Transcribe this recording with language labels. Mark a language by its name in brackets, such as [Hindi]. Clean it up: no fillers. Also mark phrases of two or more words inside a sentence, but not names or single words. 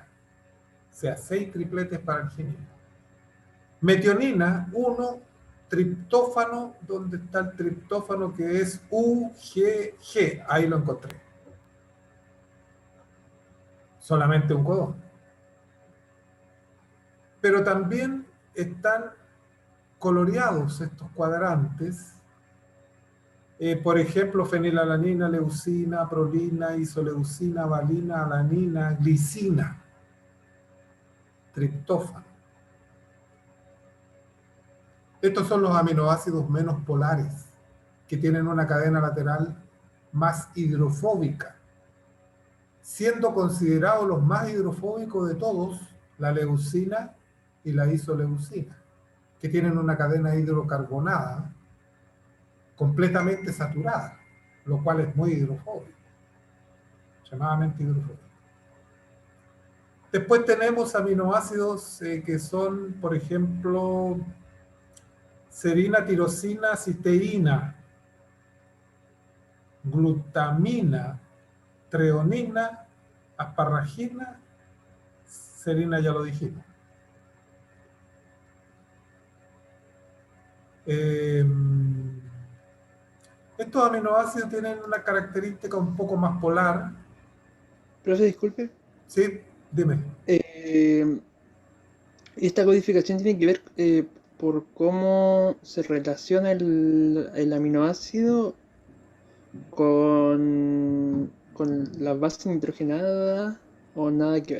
[Spanish] O sea, 6 tripletes para arginina. Metionina, 1 triptófano, ¿dónde está el triptófano que es UGG? Ahí lo encontré. Solamente un codón. Pero también están coloreados estos cuadrantes. Por ejemplo, fenilalanina, leucina, prolina, isoleucina, valina, alanina, glicina, triptófano. Estos son los aminoácidos menos polares, que tienen una cadena lateral más hidrofóbica, siendo considerados los más hidrofóbicos de todos la leucina y la isoleucina, que tienen una cadena hidrocarbonada completamente saturada, lo cual es muy hidrofóbico, extremadamente hidrofóbico. Después tenemos aminoácidos que son, por ejemplo, serina, tirosina, cisteína, glutamina, treonina, asparragina, serina ya lo dijimos. Estos aminoácidos tienen una característica un poco más polar. Profe, disculpe. Sí, dime. Esta codificación tiene que ver por cómo se relaciona el aminoácido con la base nitrogenada, o nada que ver.